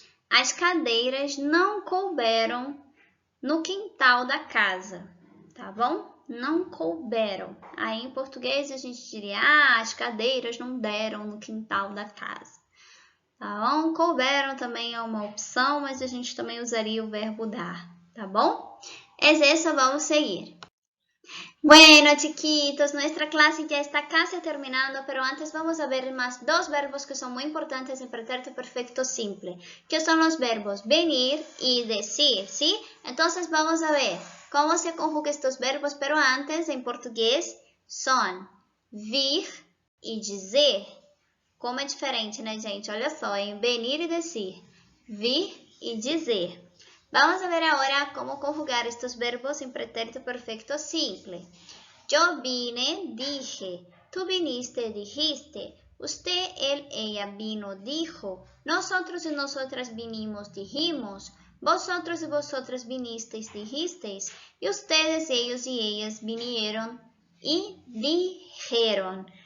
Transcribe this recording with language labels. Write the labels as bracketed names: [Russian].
[Portuguese] As cadeiras não couberam no quintal da casa, tá bom? Não couberam. Aí em português a gente diria, as cadeiras não deram no quintal da casa. Tá bom? Couberam também é uma opção, mas a gente também usaria o verbo dar, tá bom? [Spanish] Eso vamos seguir. Bueno, chiquitos, nuestra clase ya está casi terminando, pero antes vamos a ver más dos verbos que son muy importantes en pretérito perfecto simple, que son los verbos venir y decir, ¿sí? Entonces vamos a ver cómo se conjugan estos verbos, pero antes en portugués son vir y dizer. [Portuguese] Como é diferente, né, gente? Olha só, em venir e decir, vir e dizer. [Spanish] Vamos a ver ahora cómo conjugar estos verbos en pretérito perfecto simple. Yo vine, dije. Tú viniste, dijiste. Usted, él, ella vino, dijo. Nosotros y nosotras vinimos, dijimos. Vosotros y vosotras vinisteis, dijisteis. Y ustedes, ellos y ellas vinieron y dijeron.